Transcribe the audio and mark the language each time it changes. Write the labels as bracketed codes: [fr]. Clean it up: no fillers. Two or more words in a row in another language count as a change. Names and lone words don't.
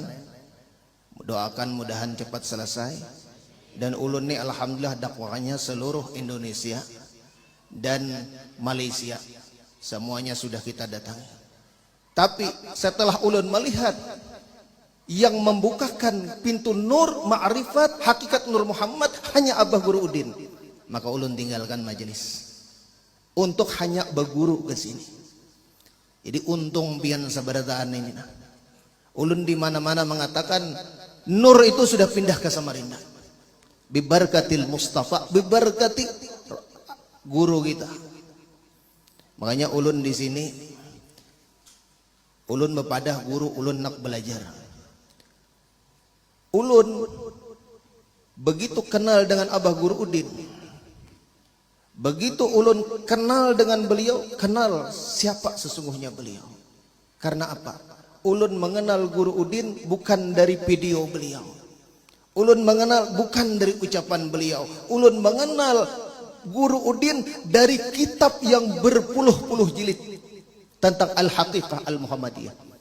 [id] Doakan mudahan cepat selesai. Dan ulun ini alhamdulillah dakwahnya seluruh Indonesia dan Malaysia, semuanya sudah kita datangi. Tapi setelah ulun melihat yang membukakan pintu nur ma'rifat hakikat Nur Muhammad hanya Abah Guru Udin, maka ulun tinggalkan majelis untuk hanya berguru ke sini. [bjn] Jadi untung pian sabarataan ini. [id] Ulun di mana-mana mengatakan nur itu sudah pindah ke Samarinda. [ar] ببركة المصطفى، ببركة [id] guru kita. [bjn] Makanya ulun di sini, ulun bepadah guru, ulun nak belajar. [id] Ulun begitu kenal dengan Abah Guru Udin, begitu ulun kenal dengan beliau, kenal siapa sesungguhnya beliau. Karena apa? Ulun mengenal Guru Udin bukan dari video beliau. Ulun mengenal bukan dari ucapan beliau. Ulun mengenal Guru Udin dari kitab yang berpuluh-puluh jilid tentang Al-Haqiqah Al-Muhammadiyah.